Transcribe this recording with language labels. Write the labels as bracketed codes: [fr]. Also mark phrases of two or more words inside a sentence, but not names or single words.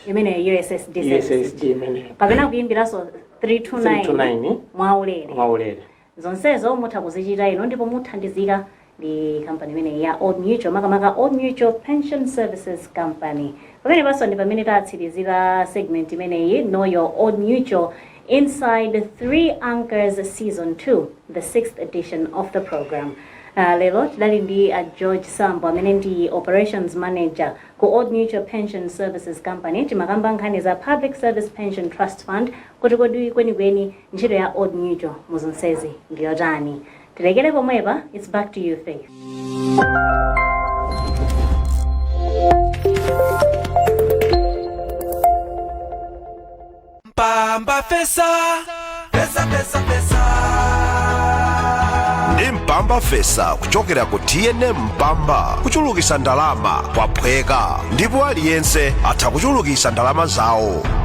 [ny] imene USSD services kapena kuyimbiraso 329 mwaulere zonsezo mutha kuzichita ino ndipo muthandizika ndi company imene ya Old Mutual makamaka Old Mutual Pension Services Company. Pamene paso ndi pamene tatsirizira segment imeneyi [en] Know Your Old Mutual inside 3 Anchors Season 2, the 6th edition of the program. [ny] Lelo tidali ndi George Sambo amene ndi Operations Manager ku Old Mutual Pension Services Company timakamba nkhani za Public Service Pension Trust Fund kuti kodi kwenikweni ntchito ya Old Mutual muzonsezi ndiyotani. Tilekere pomwepa, it's back to you, Faith. Mpamba pesa ndi mpamba fesa kuchokera ku TNM Mpamba kuchulukisa ndalama kwaphweka ndipo aliyense atha kuchulukisa ndalama zawo